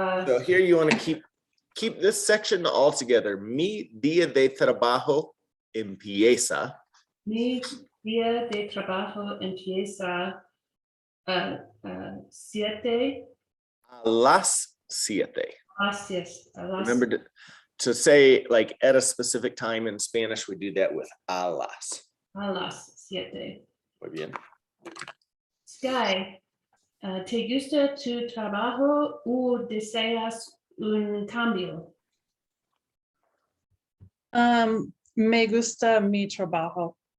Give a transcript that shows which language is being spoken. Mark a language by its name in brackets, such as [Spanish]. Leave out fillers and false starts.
[English] So here you want to keep this section all together. [Spanish] Mi día de trabajo empieza. Mi día de trabajo empieza 7. A las 7. [English] Remember to say like at a specific time in Spanish, we do that with a las. [Spanish] A las 7. Muy bien. Sky, ¿te gusta tu trabajo o deseas un cambio? Me gusta mi trabajo.